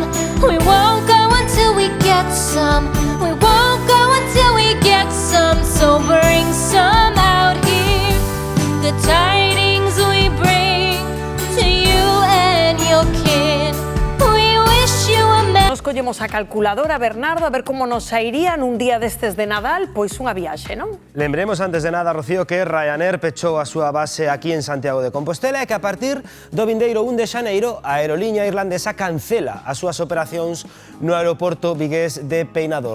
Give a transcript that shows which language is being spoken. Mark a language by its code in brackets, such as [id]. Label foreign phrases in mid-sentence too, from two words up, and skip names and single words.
[en] We won't go until we get some. We won't go until we get some. So bring some out here. The tidings we bring to you and your kid. We wish you a Merry. [gl] Nos collemos a calculadora, Bernardo, a ver como nos sairían un día destes de Nadal, pois unha viaxe, non? Lembremos antes de nada, Rocío, que Ryanair pechou a súa base aquí en Santiago de Compostela e que a partir do vindeiro 1 de xaneiro a aerolínea irlandesa cancela as súas operacións no aeroporto vigués de Peinador.